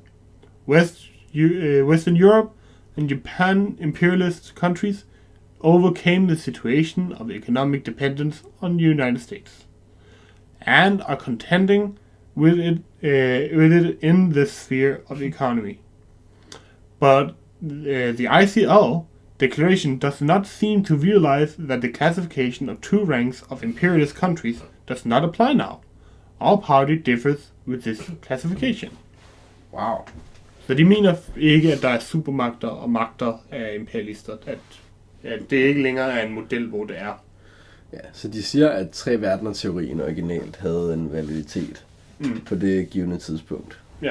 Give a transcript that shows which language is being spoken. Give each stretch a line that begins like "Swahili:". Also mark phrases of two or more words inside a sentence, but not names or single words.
English: Western Europe and Japan imperialist countries overcame the situation of economic dependence on the United States and are contending with it in the sphere of economy. But the ICL declaration does not seem to realize that the classification of two ranks of imperialist countries does not apply now. Our party differs with this classification. Wow.
Danish: Så de mener ikke, at der er supermagter og magter af imperialister, at det ikke længere er en model, hvor det er. Ja, så de siger, at tre verdener-teorien originalt havde en validitet på det givende tidspunkt. Ja.